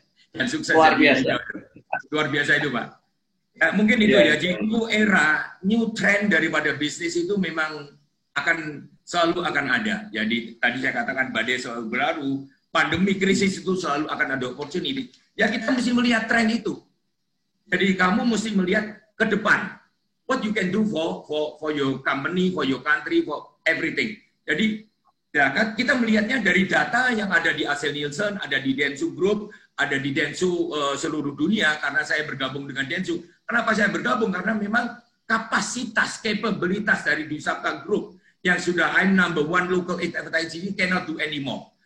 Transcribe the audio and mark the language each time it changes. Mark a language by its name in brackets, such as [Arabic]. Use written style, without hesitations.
[Indonesian] Dan sukses. Luar biasa itu Pak. Ya, mungkin itu ya, jadi [English] new era, new trend [Indonesian] daripada bisnis itu memang selalu akan ada. Jadi tadi saya katakan badai selalu berlalu, pandemi krisis itu selalu akan ada opportunity. Ya kita mesti melihat tren itu. Jadi kamu mesti melihat ke depan. [English] What you can do for your company, for your country, for everything. [Indonesian] Jadi ya kan kita melihatnya dari data yang ada di Asel Nielsen, ada di Densu Group, ada di Densu seluruh dunia karena saya bergabung dengan Densu. Kenapa saya bergabung? Karena memang kapasitas, kapabilitas dari Dwisata Group yang sudah [English] I'm number one local advertising cannot do anymore.